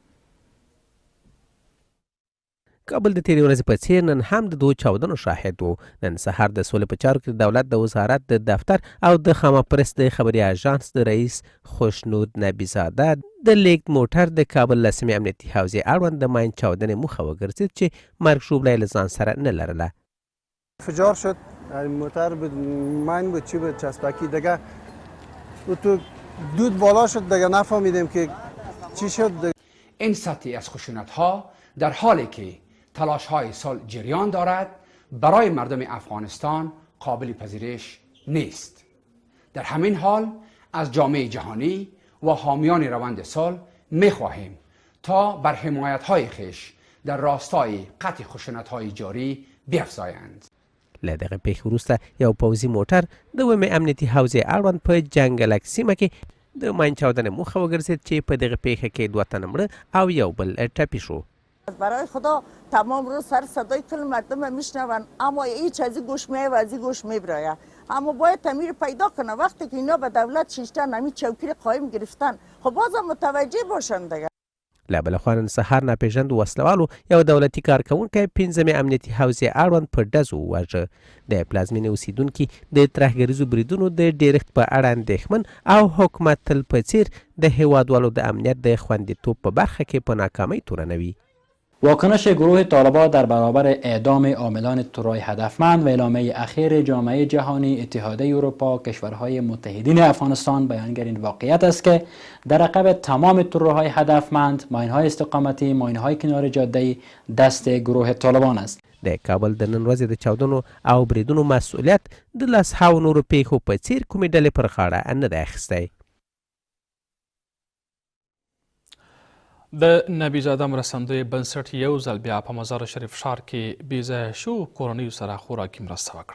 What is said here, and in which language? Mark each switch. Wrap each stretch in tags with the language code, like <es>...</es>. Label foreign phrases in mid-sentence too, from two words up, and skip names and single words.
<ps>کابل د تیرې ورځې په څیر نن هم د 2 چاودنو شاهد و. نن سهار د سولې په چارو کې د دولت د وزارت د دفتر او د خامه پرس د خبري اژانس د رئیس خوشنود نبیزاده د لیکد موټر د کابل رسمی امنیتي حوزې اړوند د ماین چاودنې مخه وګرځید چې مرګ ژوبله له ځان سره نه لرله.</ps> <fa>انفجار شد، موتر بود، ماین بود، چی بود، چسبکی دیگه تو دود بالا شد دیگه نفهمیدیم که چی شد. این سطحی از خشونت ها در حالی که تلاش های صلح جریان دارد برای مردم افغانستان قابل پذیرش نیست. در همین حال از جامعه جهانی و حامیان روند صلح می خواهیم تا بر حمایت های خویش در راستای قطع خشونت های جاری بیفزایند.</fa> <ps>له دغه پیښې وروسته یو پوځي موټر د 2مې امنیتي حوزې اړوند په جنګلک سیمه کې د ماین چاودنې مخه وګرځید چې په دغه پیښه کې 2 تنه مړه او یو بل ټپي شو.</ps> <fa>برای خدا تمام روز سر صدای کل مردم میشنون اما هیچ از این گوش میه و از این گوش میبراید. اما باید تغییر پیدا کنه. وقتی که اینا به دولت شیشتن همین چوکیر قایم گرفتن خب بازم متوجه باشن دیگه.</fa> <ps>له بله خوا نن سهار ناپېژاندو وسلوالو یو دولتي کارکوونکی 5مې امنیتي حوزې اړوند په ډزو وواژه. د پلازمینې اوسیدونکي د ترهګریزو بریدونو د ډیرښت په اړه اندېښمن او حکومت تل په څیر د هیوادوالو د امنیت د خوندیتوب په برخه کې په ناکامۍ تورنوي.</ps> <fa>واکنش گروه طالبان در برابر اعدام عاملان ترور هدفمند و اعلامیه اخیر جامعه جهانی، اتحادیه اروپا، کشورهای متحدین افغانستان بیانگر این واقعیت است که در عقب تمام ترورهای هدفمند، ماین‌های استقامتی، ماین‌های کنار جاده دست گروه طالبان است.</fa> <ps>د کابل د نن ورځې د چاودنو او بریدونو مسؤلیت د 10 نورو پیښو په څیر کومې ډلې پر غاړه نه دی اخیستی. د نبیزاده مرستندوی بنسټ یو ځل بیا په مزار شریف ښار کې بېځایه شوو کورنیو سره خوراکي مرسته وکړه.</ps>